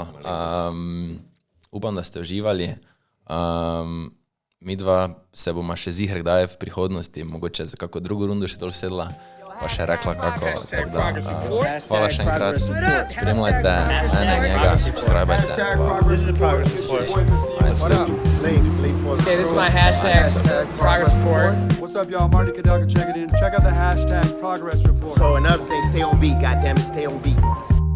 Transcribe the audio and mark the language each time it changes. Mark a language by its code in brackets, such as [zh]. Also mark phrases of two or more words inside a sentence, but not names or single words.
[sl] Upam, da ste uživali. Midva se bomo še ziher kdaj v prihodnosti, mogoče za kako drugo rundo še dol sedla, pa še rekla kako. Tako da, hvala še enkrat, spremljajte mene, njega, subscribajte. [en] This is the progress report. What up? Link for Okay, this is my hashtag progress report. What's up, y'all? Marty Cadelka, check it in. Check out the hashtag progress report. So another thing, stay on beat, goddammit, stay on beat.